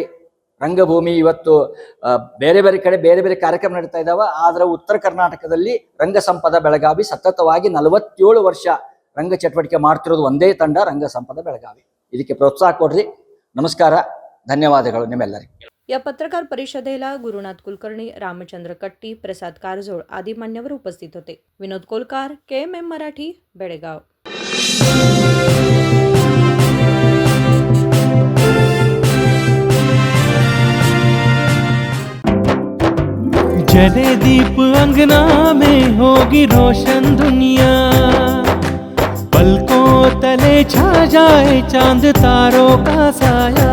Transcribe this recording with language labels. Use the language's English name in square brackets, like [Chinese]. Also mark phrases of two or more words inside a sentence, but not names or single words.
[Kannada] ರಂಗಭೂಮಿ ಇವತ್ತು ಬೇರೆ ಬೇರೆ ಕಡೆ ಬೇರೆ ಬೇರೆ ಕಾರ್ಯಕ್ರಮ ನಡೀತಾ ಇದ್ದಾವೆ. ಆದರೆ ಉತ್ತರ ಕರ್ನಾಟಕದಲ್ಲಿ ರಂಗ ಸಂಪದ ಬೆಳಗಾವಿ ಸತತವಾಗಿ 47 ವರ್ಷ ರಂಗ ಚಟುವಟಿಕೆ ಮಾಡ್ತಿರೋದು ಒಂದೇ ತಂಡ, ರಂಗ ಸಂಪದ ಬೆಳಗಾವಿ. ಇದಕ್ಕೆ ಪ್ರೋತ್ಸಾಹ ಕೊಡ್ರಿ. ನಮಸ್ಕಾರ, ಧನ್ಯವಾದಗಳು ನಿಮ್ಮೆಲ್ಲರಿಗೆ. [Marathi] या पत्रकार परिषदेला गुरुनाथ कुलकर्णी, रामचंद्र कट्टी, प्रसाद कारजोळ आदी मान्यवर उपस्थित होते. विनोद कोलकार, KMM मराठी, बेळगाव. [Hindi] जले दीप अंगना में होगी रोशन दुनिया, पलकों तले छा जाए चांद तारों का साया,